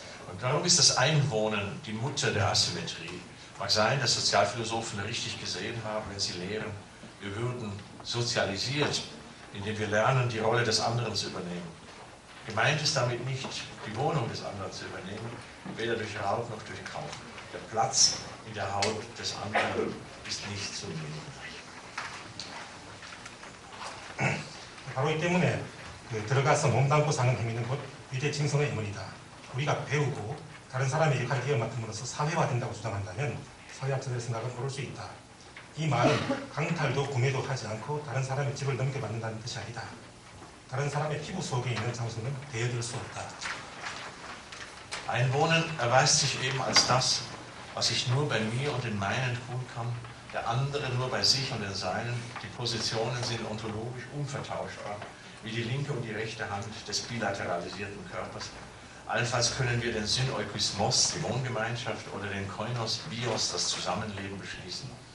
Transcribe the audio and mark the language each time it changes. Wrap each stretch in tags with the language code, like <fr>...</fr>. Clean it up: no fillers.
<de>Und darum ist das Einwohnen die Mutter der Asymmetrie. Mag sein, dass Sozialphilosophen richtig gesehen haben, wenn sie lehren, wir würden sozialisiert, indem wir lernen, die Rolle des anderen zu übernehmen. Gemeint ist damit nicht, die Wohnung des anderen zu übernehmen, weder durch Raub noch durch Kauf. Der Platz in der Haut des anderen ist nicht zu nehmen.</de> <ko>바로 이 때문에 들어가서 몸담고 사는 행위는 곧 위대칭성의 의문이다. 우리가 배우고 다른 사람의 역할을 이어맡음으로써 사회화된다고 주장한다면 사회학자들의 생각은 옳을 수 있다. 이 말은 강탈도 구매도 하지 않고 다른 사람의 집을 넘겨받는다는 뜻이 아니다. 다른 saram의 피부 속에 있는 장소는 대여될 수 없다.</ko> <de>Einwohnen erweist sich eben als das, was ich nur bei mir und in meinen tun kann, der andere nur bei sich und in seinen. Die Positionen sind ontologisch unvertauschbar, wie die linke und die rechte Hand des bilateralisierten Körpers. Allenfalls können wir den Syneukismos, die Wohngemeinschaft, oder den Koinos, Bios, das Zusammenleben beschließen.</de>